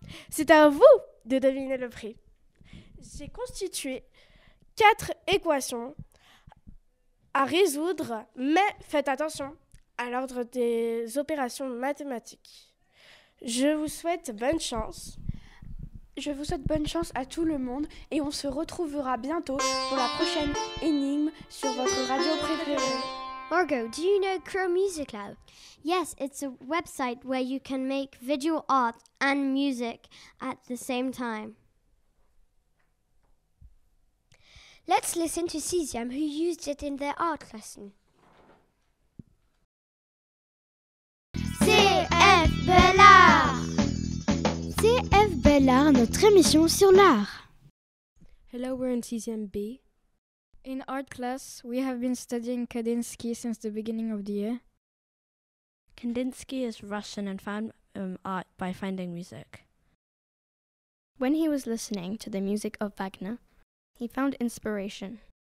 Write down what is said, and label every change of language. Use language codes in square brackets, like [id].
[fr] C'est à vous de deviner le prix. J'ai constitué 4 équations à résoudre, mais faites attention à l'ordre des opérations mathématiques. Je vous souhaite bonne chance. Je vous souhaite bonne chance à tout le monde et on se retrouvera bientôt pour la prochaine énigme sur votre radio préférée. [en] Margot, do you know Crow Music Lab? Yes, it's a website where you can make visual art and music at the same time. Let's listen to Cesium, who used it in their art lesson. CF Bellart. [fr] CF Bellart, notre émission sur l'art. [en] Hello, we're in Cesium B. In art class, we have been studying Kandinsky since the beginning of the year. Kandinsky is Russian and found art by finding music. When he was listening to the music of Wagner, he found inspiration.